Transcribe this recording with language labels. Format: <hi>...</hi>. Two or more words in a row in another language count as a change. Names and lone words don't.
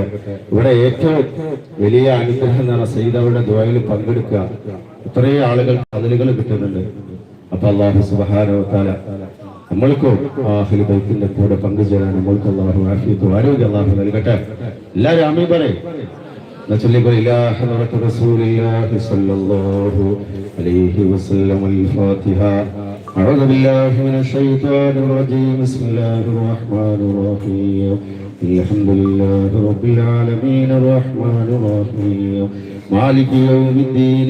<ml>ഇവിടെ ഏറ്റവും വലിയ അനുഗ്രഹം എന്ന് പറഞ്ഞാൽ സയ്യിദവരുടെ ദുആയിൽ പങ്കെടുക്കുക. ഇത്രയും ആളുകൾ പദവികൾ കിട്ടുന്നുണ്ട്. അപ്പൊ അള്ളാഹു</ml> <ar>سبحانه وتعالى</ar> <ml>നമ്മൾക്കും ആഖിൽ ബൈത്തിന്റെ കൂടെ പങ്കുചേരാൻ നമ്മൾക്ക് അള്ളാഹു ആഫിയത്തും ആരോഗ്യം അള്ളാഹു നൽകട്ടെ. എല്ലാവരും ആമീൻ പറയും.</ml> <ar>نصلي إلى حضرة رسول الله صلى الله عليه وسلم. الفاتحة. أعوذ بالله من الشيطان الرجيم. بسم الله الرحمن الرحيم. الحمد لله رب العالمين الرحمن الرحيم مالك يوم الدين.</ar>